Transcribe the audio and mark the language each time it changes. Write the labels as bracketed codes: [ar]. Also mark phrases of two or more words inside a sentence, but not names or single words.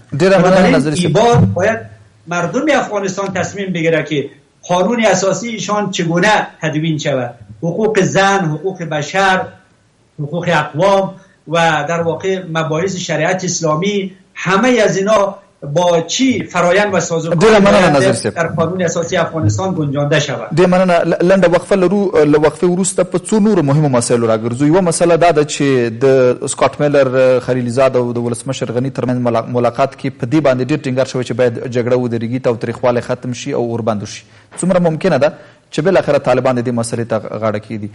[fa] این بار باید مردم افغانستان تصمیم بگیره که قانون اساسی ایشان چگونه تدوین شود، حقوق زن، حقوق بشر، حقوق اقوام و در واقع مباحث شریعت اسلامی، همه از اینا با چی فرایند و سازوکار در قانون اساسی افغانستان گنجانده شود. [ps] د مننه لنډه وقفه لرو، له وقفې وروسته په څو نورو مهمو مسایلو راګرځو. یوه مسله دا ده چې د سکاټ میلر خلیلزاد او د ولسمشر غني ترمنځ ملاقات کې په دې باندې ډېر ټینګار شوی چې باید جګړه ودرېږي، تاوتریخوالی ختم شي او اوربند شي. څومره ممکنه ده چې بالاخره طالبان د دې مسلې ته غاړه کېږدي؟